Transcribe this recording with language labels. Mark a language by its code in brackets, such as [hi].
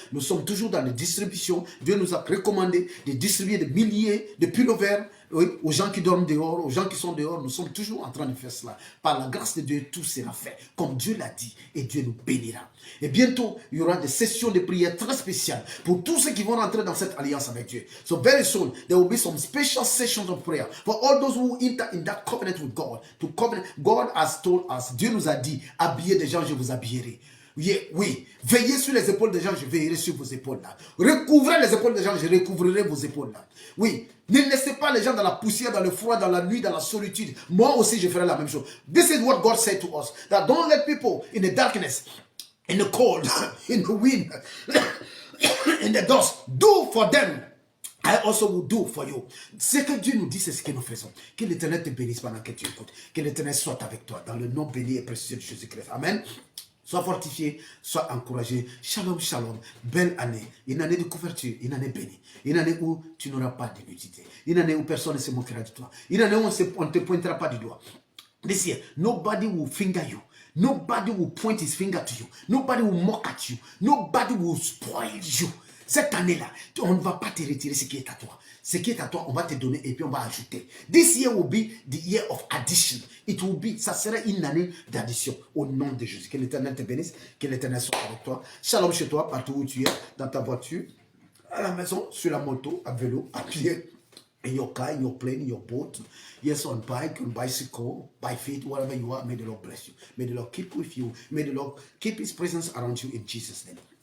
[fr] Nous sommes toujours dans les distributions. Dieu nous a recommandé de distribuer des milliers de pullovers aux gens qui dorment dehors, aux gens qui sont dehors. Nous sommes toujours en train de faire cela. Par la grâce de Dieu, tout sera fait. Comme Dieu l'a dit, et Dieu nous bénira. Et bientôt, il y aura des sessions de prière très spéciales pour tous ceux qui vont rentrer dans cette alliance avec Dieu. [en] So very soon, there will be some special sessions of prayer for all those who enter in that covenant with God. To covenant, God has told us, [fr] Dieu nous a dit, habillez des gens, je vous habillerai. Oui, veillez sur les épaules des gens, je veillerai sur vos épaules là. Recouvrez les épaules des gens, je recouvrirai vos épaules là. Oui, ne laissez pas les gens dans la poussière, dans le froid, dans la nuit, dans la solitude. Moi aussi, je ferai la même chose. [en] This is what God said to us. That don't let people in the darkness, in the cold, in the wind, in the dust, do for them. I also will do for you. [fr] Ce que Dieu nous dit, c'est ce que nous faisons. Que l'Éternel te bénisse pendant que tu écoutes. Que l'Éternel soit avec toi. Dans le nom béni et précieux de Jésus-Christ. Amen. Sois fortifié, sois encouragé. Shalom, shalom. Belle année. Une année de couverture, une année bénie. Une année où tu n'auras pas d'immunité. Une année où personne ne se moquera de toi. Une année où on ne te pointera pas du doigt. [en] This year, nobody will finger you. Nobody will point his finger to you. Nobody will mock at you. Nobody will spoil you. [fr] Cette année-là, on ne va pas te retirer ce qui est à toi. Ce qui est à toi, on va te donner et puis on va ajouter. [en] This year will be the year of addition. It will be, [fr] ça sera une année d'addition au nom de Jésus. Que l'Éternel te bénisse, que l'Éternel soit avec toi. Shalom chez toi, partout où tu es, dans ta voiture, à la maison, sur la moto, à vélo, à pied. [en] In your car, in your plane, in your boat, yes, on bike, on bicycle, by feet, wherever you are, may the Lord bless you. May the Lord keep with you. May the Lord keep His presence around you in Jesus' name.